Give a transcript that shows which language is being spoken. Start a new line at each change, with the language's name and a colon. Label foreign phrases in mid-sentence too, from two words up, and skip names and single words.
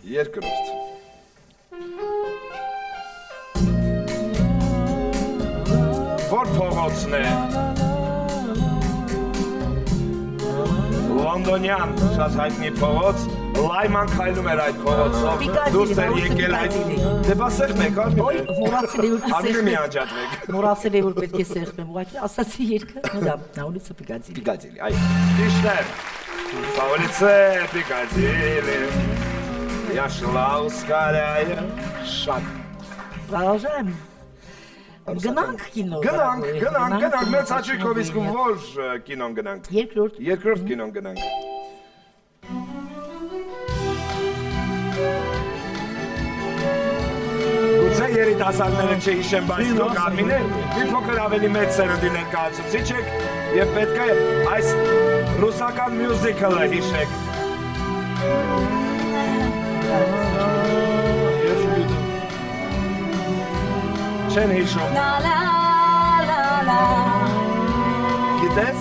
Armenian: Երկրորդ։ Որ փողոցն է։ Լոնդոնյան, շատ հայտնի փողոց, Լայման քայլում էր այդ փողոցով, դուրս էր եկել այդ, դե բա սեղմեք, Արմինե մի անջատվեք։ Մորացել է, որ պետք է սեղմեմ, ուղղակի ասացի երկը,
Russian: ну да, на улице Пикадилли։
Armenian: Պիկադիլի, այ, ճիշտ է,
Russian: Улица Пикадилли, я шла ускоряя шаг։
Armenian: Продолжаем։ Գնանք կինո։ Գնանք, մեծ հաճույքով իսկ որ կինոն գնանք։ Երկրորդ։ Երկրորդ կինոն գնանք։ Գուցե երիտասարդները չհիշեն, բայց դուք Արմինե, մի փոքր ավելի մեծ սերնդի ներկայացուցիչ եք և պետք է այս ռուսական մյուզիկլը հիշեք։ Չեն հիշում։ Գիտես։